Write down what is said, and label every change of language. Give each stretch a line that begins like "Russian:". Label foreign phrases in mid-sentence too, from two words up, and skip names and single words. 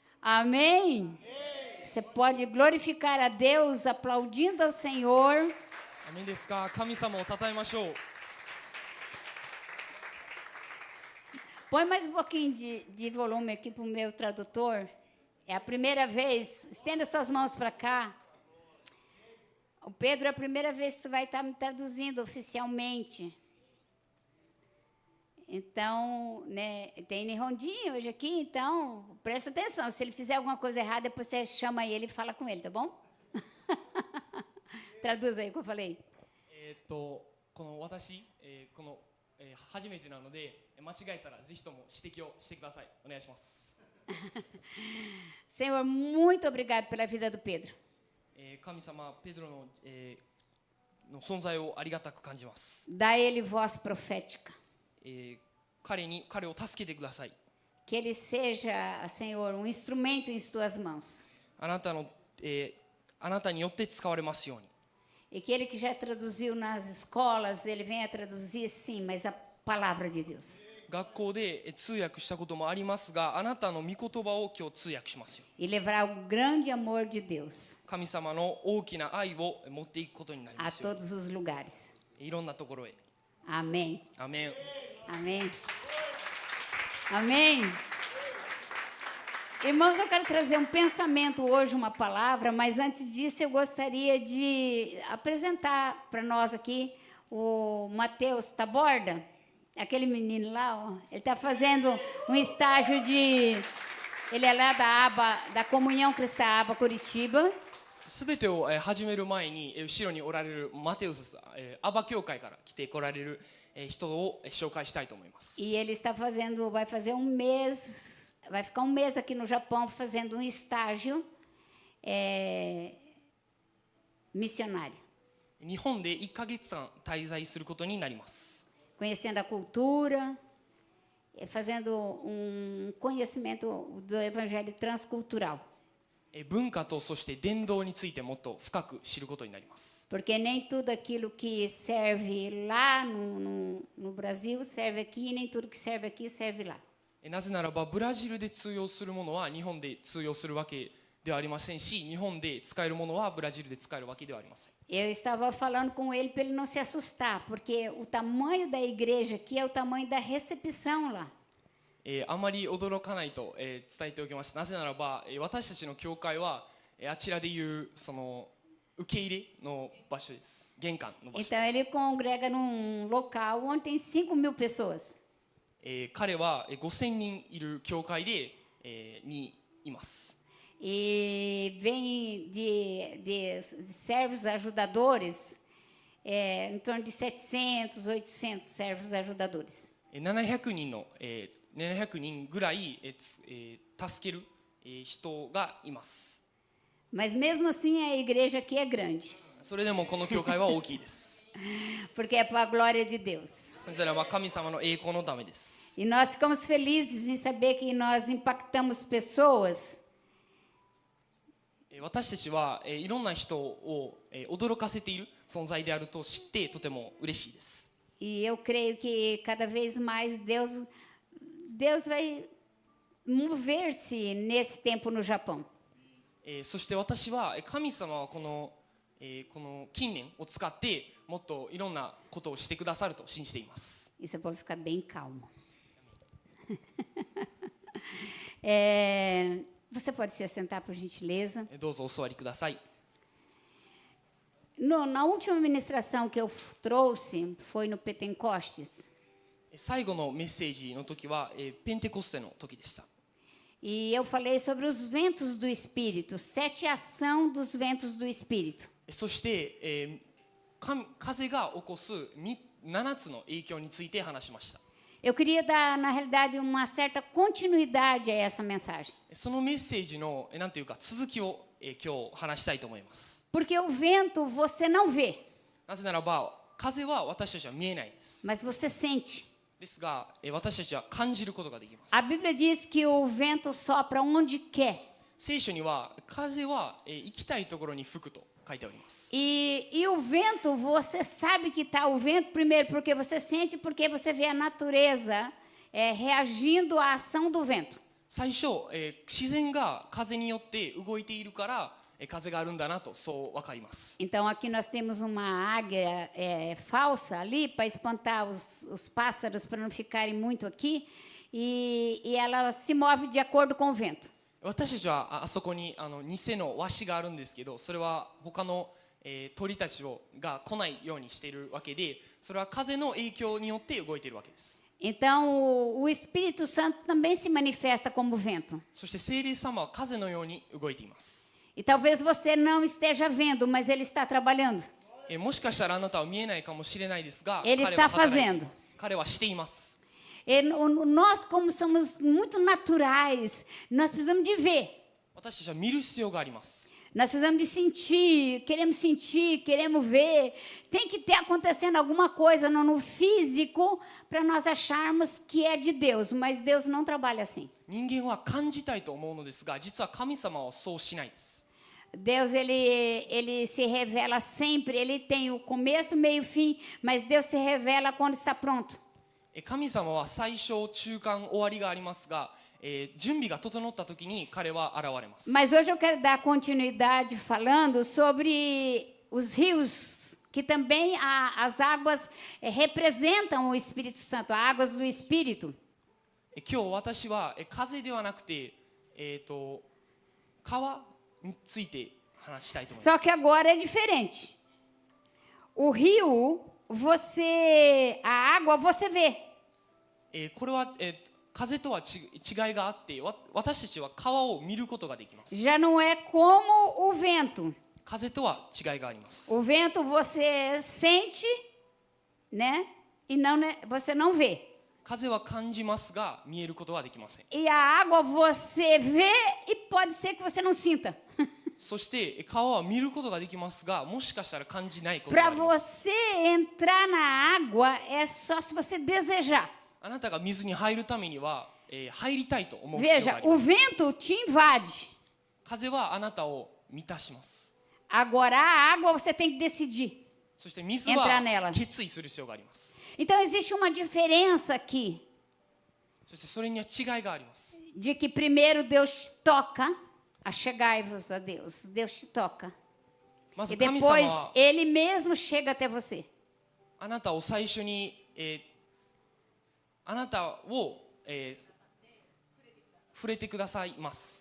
Portuguese: Amém? Você pode glorificar a Deus aplaudindo ao Senhor.
Japanese: アメンですか。神様を称えましょう。
Portuguese: Põe mais um pouquinho de volume aqui para o meu tradutor. É a primeira vez, estenda suas mãos para cá. O Pedro, é a primeira vez que você vai estar me traduzindo oficialmente. Então, né, tem Nihondinho hoje aqui, então presta atenção. Se ele fizer alguma coisa errada, depois você chama ele e fala com ele, tá bom? Traduz aí o que eu falei.
Japanese: この私、この、初めてなので間違えたらぜひとも指摘をしてください。お願いします。
Portuguese: Senhor, muito obrigado pela vida do Pedro.
Japanese: 神様、ペドロの、の存在をありがたく感じます。
Portuguese: Dá a ele voz profética.
Japanese: 彼を助けてください。
Portuguese: Que ele seja, Senhor, um instrumento em suas mãos.
Japanese: あなたによって使われますように。
Portuguese: E que ele que já traduziu nas escolas, ele venha traduzir sim, mas a palavra de Deus.
Japanese: 学校で通訳したこともありますが、あなたの御言葉を今日通訳しますよ。
Portuguese: E levar o grande amor de Deus
Japanese: 神様の大きな愛を持っていくことになり
Portuguese: a
Japanese: ますように。
Portuguese: todos os lugares.
Japanese: いろんなところへ。
Portuguese: Amém.
Japanese: アメン。
Portuguese: Amém. Amém. Irmãos, eu quero trazer um pensamento hoje, uma palavra, mas antes disso eu gostaria de apresentar para nós aqui o Matheus Taborda, aquele menino lá, ó, ele está fazendo um estágio de... Ele é lá da Comunhão Cristã Aba Curitiba.
Japanese: すべてを始める前に後ろにおられるマテウス、アバ教会から来て来られる人を紹介したいと思います。
Portuguese: E ele está fazendo, vai fazer um mês, vai ficar um mês aqui no Japão fazendo um estágio missionário.
Japanese: 日本で1ヶ月間滞在することになります。
Portuguese: Conhecendo a cultura, fazendo um conhecimento do evangelho transcultural.
Japanese: 文化とそして伝道についてもっと深く知ることになります。
Portuguese: Porque nem tudo aquilo que serve lá no Brasil serve aqui, e nem tudo que serve aqui serve lá.
Japanese: なぜならばブラジルで通用するものは日本で通用するわけではありませんし、日本で使えるものはブラジルで使えるわけではありません。
Portuguese: Eu estava falando com ele para ele não se assustar, porque o tamanho da igreja aqui é o tamanho da recepção lá.
Japanese: あまり驚かないと、伝えておきました。なぜならば、私たちの教会は、あちらでいうその受け入れの場所です。玄関の場所
Portuguese: Então
Japanese: で
Portuguese: ele
Japanese: す。
Portuguese: congrega num local onde tem 5.000 pessoas.
Japanese: 彼は5000人いる教会で、にいます。
Portuguese: E vem de servos ajudadores, em torno de 700, 800 servos ajudadores.
Japanese: 700 人の、700人ぐらい、助ける、人がいます。
Portuguese: Mas mesmo assim a igreja aqui é grande,
Japanese: それでもこの教会は大きいです。
Portuguese: porque é para a glória de Deus.
Japanese: それは神様の栄光のためです。
Portuguese: E nós ficamos felizes em saber que nós impactamos pessoas
Japanese: 私たちはいろんな人を驚かせている存在であると知ってとても嬉しいです。
Portuguese: e eu creio que cada vez mais Deus vai mover-se nesse tempo no Japão.
Japanese: そして私は神様はこの近年を使ってもっといろんなことをしてくださると信じています。
Portuguese: E você pode ficar bem calmo. Você pode se assentar, por gentileza.
Japanese: どうぞお座りください。
Portuguese: Na última ministração que eu trouxe, foi no Pentecostes.
Japanese: 最後のメッセージの時はペンテコステの時でした。
Portuguese: E eu falei sobre os ventos do Espírito, 7 ação dos ventos do Espírito.
Japanese: そして、風が起こす7つの影響について話しました。
Portuguese: Eu queria dar, na realidade, uma certa continuidade a essa mensagem.
Japanese: そのメッセージのなんていうか続きを、今日話したいと思います。
Portuguese: Porque o vento você não vê,
Japanese: なぜならば風は私たちは見えないです。
Portuguese: mas você sente.
Japanese: ですが、私たちは感じることができます。
Portuguese: A Bíblia diz que o vento sopra onde quer.
Japanese: 聖書には風は、行きたいところに吹くと書いてあります。
Portuguese: E o vento, você sabe que está o vento, primeiro porque você sente, porque você vê a natureza reagindo à ação do vento.
Japanese: 最初、自然が風によって動いているから、風があるんだなとそう分かります。
Portuguese: Então, aqui nós temos uma águia falsa ali para espantar os pássaros, para não ficarem muito aqui, e ela se move de acordo com o vento.
Japanese: 私たちはあそこに偽のワシがあるんですけど、それは他の、鳥たちが来ないようにしているわけで、それは風の影響によって動いているわけです。
Portuguese: Então, o Espírito Santo também se manifesta como vento.
Japanese: そして聖霊様は風のように動いています。
Portuguese: E talvez você não esteja vendo, mas ele está trabalhando.
Japanese: もしかしたらあなたは見えないかもしれないですが、
Portuguese: Ele
Japanese: 彼
Portuguese: está
Japanese: は働いてい
Portuguese: fazendo.
Japanese: ます。彼はしています。
Portuguese: Nós, como somos muito naturais, nós precisamos de ver.
Japanese: 私たちは見る必要があります。
Portuguese: Nós precisamos de sentir, queremos ver. Tem que ter acontecendo alguma coisa no físico para nós acharmos que é de Deus, mas Deus não trabalha assim.
Japanese: 人間は感じたいと思うのですが、実は神様はそうしないです。
Portuguese: Deus, ele se revela sempre, ele tem o começo, meio e fim, mas Deus se revela quando está pronto.
Japanese: 神様は最初、中間、終わりがありますが、準備が整った時に彼は現れます。
Portuguese: Mas hoje eu quero dar continuidade falando sobre os rios, que também as águas representam o Espírito Santo, as águas do Espírito.
Japanese: 今日私は風ではなくて、川について話したいと思います。
Portuguese: Só que agora é diferente. O rio, a água você vê.
Japanese: これは、風とは違いがあって、私たちは川を見ることができます。
Portuguese: Já não é como o vento.
Japanese: 風とは違いがあります。
Portuguese: O vento você sente, né? E não, você não vê.
Japanese: 風は感じますが見えることはできません。
Portuguese: E a água você vê e pode ser que você não sinta.
Japanese: そして川は見ることができますが、もしかしたら感じないことがあ
Portuguese: Para
Japanese: ります。
Portuguese: você entrar na água é só se você desejar.
Japanese: あなたが水に入るためには、入りたいと思う必要が
Portuguese: Veja,
Japanese: あり
Portuguese: o
Japanese: ます。
Portuguese: vento te invade.
Japanese: 風はあなたを満たします。
Portuguese: Agora a água você tem que decidir.
Japanese: そして水
Portuguese: Entrar nela.
Japanese: は決意する必要があります。
Portuguese: Então existe uma diferença aqui
Japanese: そしてそれには違いがあります。
Portuguese: de que primeiro Deus te toca, achegai-vos a Deus. Deus te toca.
Japanese: ま
Portuguese: E
Japanese: ず神様
Portuguese: depois
Japanese: は
Portuguese: Ele mesmo chega até você.
Japanese: あなたを最初に、あなたを、触れてくださいます。